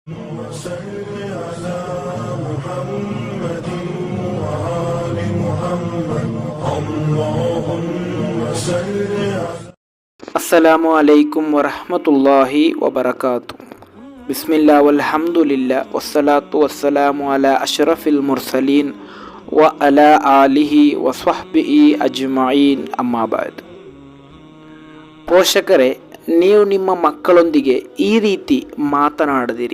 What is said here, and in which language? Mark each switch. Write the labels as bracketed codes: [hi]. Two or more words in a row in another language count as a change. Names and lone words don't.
[ar] وصل على محمد وآل محمد اللهم صل على السلام عليكم ورحمة الله وبركاته. بسم الله والحمد لله والصلاة والسلام على أشرف المرسلين وعلى آله وصحبه أجمعين أما بعد. [kn] ಪೋಷಕರೇ, ನೀವು ನಿಮ್ಮ ಮಕ್ಕಳೊಂದಿಗೆ ಈ ರೀತಿ ಮಾತನಾಡದಿರಿ.